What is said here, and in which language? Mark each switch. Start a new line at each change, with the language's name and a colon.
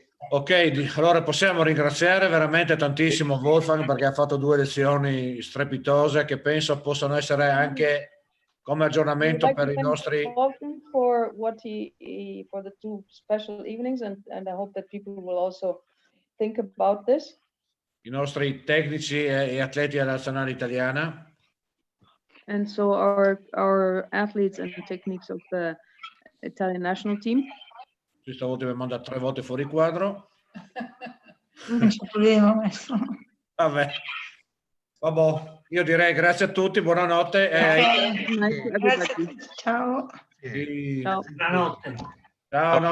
Italian: Ok, allora possiamo ringraziare veramente tantissimo Wolfgang, perché ha fatto 2 lezioni strepitose che penso possano essere anche come aggiornamento per i nostri.
English: For what for the 2 special evenings, and I hope that people will also think about this.
Italian: I nostri tecnici e atleti della nazionale italiana.
English: And so our athletes and techniques of the Italian national team.
Italian: Stavolta mi manda 3 volte fuori quadro. Non c'è problema, maestro. Vabbè. Io direi grazie a tutti, buonanotte. Grazie a tutti, ciao. Ciao. Buonanotte. Ciao, no.